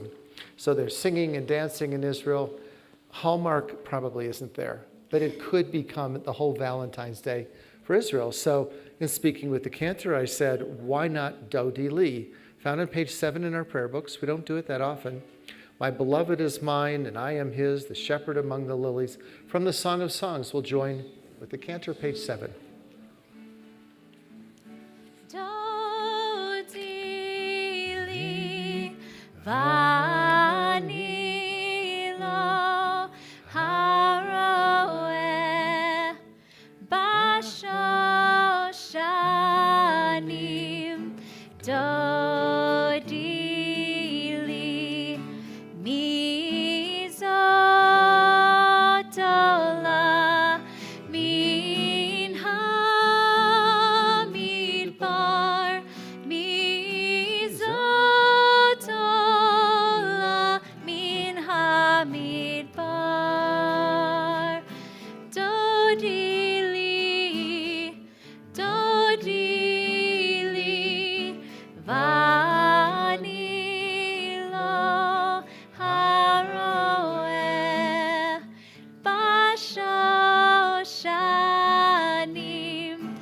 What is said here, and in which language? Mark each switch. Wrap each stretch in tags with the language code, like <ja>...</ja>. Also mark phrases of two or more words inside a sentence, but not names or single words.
<en>So they're singing and dancing in Israel. Hallmark probably isn't there, but it could become the whole Valentine's Day for Israel. So in speaking with the cantor, I said, why not Dodi Li? Found on page 7 in our prayer books. We don't do it that often. My beloved is mine, and I am his, the shepherd among the lilies. From the Song of Songs, we'll join with the cantor, page 7.</en> <he>דודי לי ואני לו הרועה בשושנים. דודי לי מי זאת עולה מן המדבר. מי זאת עולה מן המדבר. דודי לי ואני לו הרועה בשושנים.</he>